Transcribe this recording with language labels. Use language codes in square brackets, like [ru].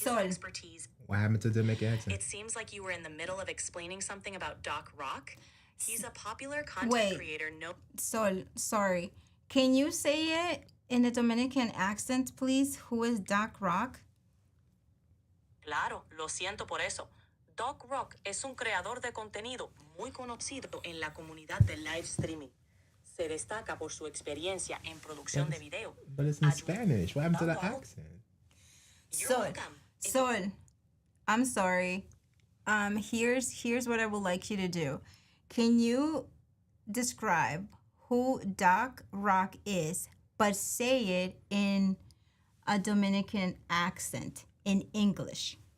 [en] Sol. expertise. What happened to the Dominican accent? It seems like you were in the middle of explaining something about Doc Rock. He's a popular content Wait. creator. Sol, sorry. Can you say it in a Dominican accent, please? Who is Doc Rock? [es] Claro, lo siento por eso. Doc Rock es un creador de contenido muy conocido en la comunidad del live streaming. Se destaca por su experiencia en producción de video. [en] But it's in Spanish. What happened to the accent? You're Sol, welcome. Sol, I'm sorry. Here's what I would like you to do. Can you describe who Doc Rock is, but say it in a Dominican accent in English?